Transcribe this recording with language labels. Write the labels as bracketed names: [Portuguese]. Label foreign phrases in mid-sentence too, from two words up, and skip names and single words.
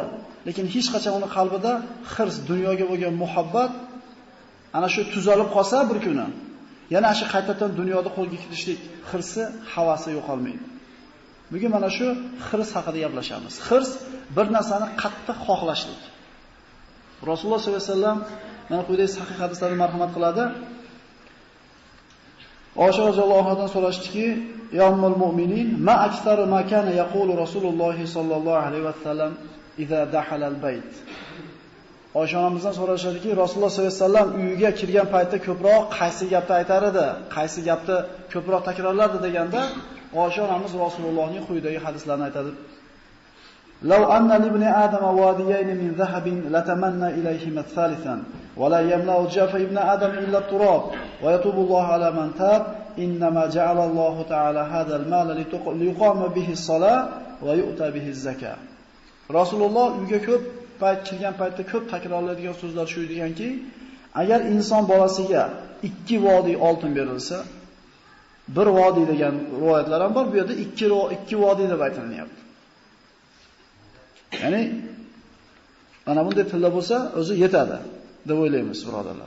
[Uzbek] Lekin hech qachon uning qalbida hirs, dunyoga bo'lgan muhabbat ana shu tuzalib qolsa bir kuni yana shu qaytadan dunyoda qo'lga kiritishlik hirsi, havasi yo'qolmaydi. Bugun mana shu hirs haqida gaplashamiz. Hirs bir narsani qattiq xohlashlik. Rasululloh [Arabic] صلى الله عليه وسلم [Uzbek] mana quyidagi sahih hadislarda marhamat qiladi. Oysha [Arabic] رضي الله عنهادن [Uzbek] so'rashdiki, [Arabic] "يا أم المؤمنين، ما أكثر ما كان يقول رسول الله صلى الله عليه وسلم إذا دخل البيت." [Uzbek] Oysha onamizdan so'rashadiki, Rasululloh [Arabic] صلى الله عليه وسلم [Uzbek] uyiga kirgan paytda ko'proq qaysi gapni aytar edi, qaysi gapni ko'proq takrorlardi deganda, Oysha onamiz Rasulullohning quyidagi hadislarni aytadi. [Arabic] "لو أن لابن آدم واديين من ذهب لتمنى إليهما ثالثا ولا يملأ جوف ابن آدم إلا التراب ويتوب الله على من تاب إنما جعل الله تعالى هذا المال لقام به الصلاة ويؤتى به الزكاة." [Uzbek] Rasululloh uyga ko'p kirgan paytda ko'p takrorlaydigan so'zlar shu deganki, agar inson bolasiga 2 vodiy oltin berilsa, 1 vodiy degan rivoyatlar ham bor, bu yerda 2 vodiy deb aytilyapti. Ya'ni mana bunday tilda bo'lsa, o'zi yetadi deb o'ylaymiz, birodarlar.